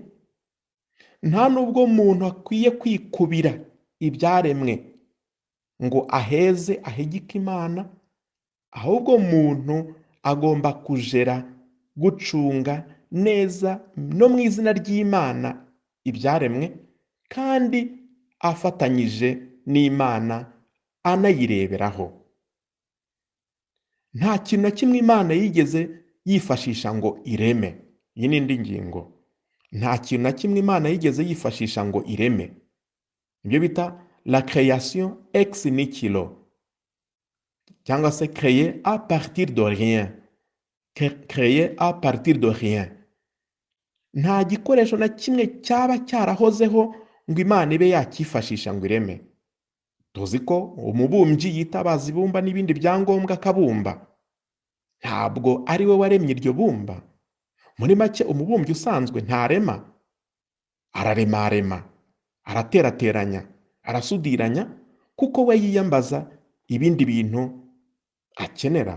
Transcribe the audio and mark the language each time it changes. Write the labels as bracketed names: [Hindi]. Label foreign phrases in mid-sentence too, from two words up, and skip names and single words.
[Kinyarwanda] Nta nubwo muntu akwiye kwikubira ibyaremwe ngo ahegike Imana, ahubwo muntu agomba kujera, gucunga neza no mu izina ry'Imana ibyaremwe, kandi afatanyije n'Imana anayireberaho. Nta kintu na kimwe Imana yigeze yifashisha ngo ireme. Iyi ni indi ngingo. Nta kintu na kimwe Imana yigeze yifashisha ngo ireme. Ibyo bita [French] la création ex nihilo, [Kinyarwanda] cyangwa se [French] créer à partir de rien. Créer à partir de rien. [Kinyarwanda] nta gikoresho na kimwe cyaba cyarahozeho ngo Imana ibe yakifashisha ngo ireme. Tuzi ko umubumbyi yitabaza ibumba n'ibindi byangombwa akabumba, ntabwo ari we waremye iryo bumba. Muri make umubumbyi usanzwe ntarema, araremarema, araterateranya, arasudiranya, kuko we yiyambaza ibindi bintu akenera.